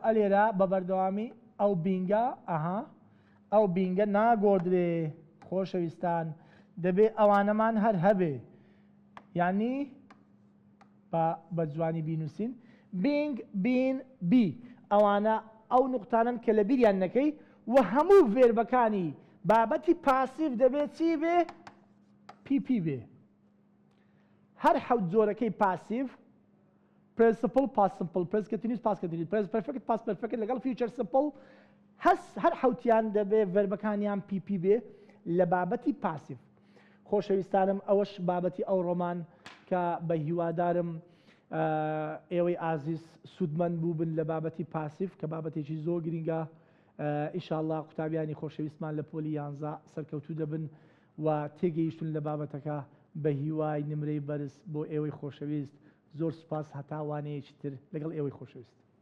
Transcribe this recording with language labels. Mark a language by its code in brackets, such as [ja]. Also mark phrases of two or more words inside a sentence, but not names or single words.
[ckb] ئەلێرە بە بەردەوامی ئەو بینگە ئەو بینگە ناگۆدرێ خۆشەویستان دەبێ ئەوانەمان هەر هەبێ یعنی بە جوانی بینوسین بینگ بین بی ئەوانە ئەو نقطانن کە لە بیریان نەکەی و هەموو ڤێربەکانی بابەتی پاسیڤ دەبێت چی بێ پیپی بێ هەر حەوت جۆرەکەی پاسیڤ [en] present simple past simple present continuous past continuous present perfect past perfect [ckb] لەگەڵ [en] future simple [ckb] هەر حەوتیان دەبێ ڤێربەکانیان پیپی بێ لە بابەتی پاسیڤ خۆشەویستانم ئەوەش بابەتی ئەو ڕۆمان کە بە هیوادارم ئێوەی ئازیز سوودمەند بوو بن لە بابەتی پاسیڤ کە بابەتێکی زۆر گرینگە ئینشاءالله قوتابیانی خۆشەویستمان لە پۆلی 11 سەرکەوتوو دەبن و تێگەیشتون لە بابەتەکە بە هیوای نمرەی بەرز بۆ ئێوەی خۆشەویست زۆر سوپاس هەتاوانەیەکی تر لەگەڵ ئێوەی خۆشەویست